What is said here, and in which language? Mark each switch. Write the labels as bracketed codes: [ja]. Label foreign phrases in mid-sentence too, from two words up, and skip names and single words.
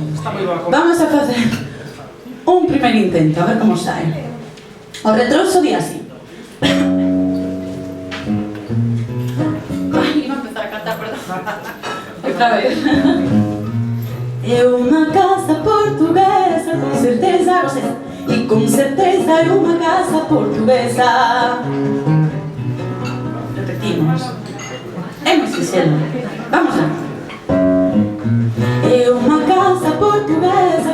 [gl] Vamos a facer un primer intento, a ver como sae. O retroso di así. Ai, iba a empezar a cantar, perdón. Outra vez. É unha casa portuguesa, [pt] con certeza, vocês. E com certeza é uma casa portuguesa. [gl] Repetimos. É muito sincero. [pt] Vamos lá. É uma casa portuguesa.